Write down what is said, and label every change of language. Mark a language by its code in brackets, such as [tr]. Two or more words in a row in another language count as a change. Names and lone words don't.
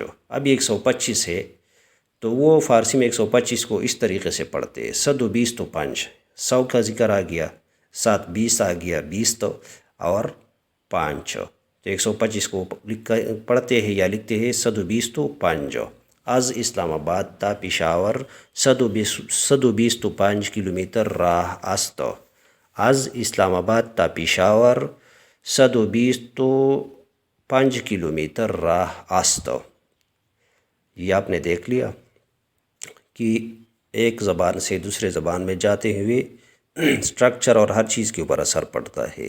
[ur] اب 125 ہے تو وہ فارسی میں 125 کو اس طریقے سے پڑھتے ہیں 120 تو 5، 100 کا ذکر آ گیا، 7 20 آ گیا، 20 تو اور 5، تو 125 کو پڑھتے ہیں یا لکھتے ہیں 120 تو 5۔ [fa] از اسلام آباد تا پشاور 120 تو 5 کلومیٹر راہ است۔ از اسلام آباد تا پشاور 120 تو 5 کلومیٹر راہ است۔ [ur] یہ آپ نے دیکھ لیا کہ ایک زبان سے دوسرے زبان میں جاتے ہوئے سٹرکچر اور ہر چیز کے اوپر اثر پڑتا ہے۔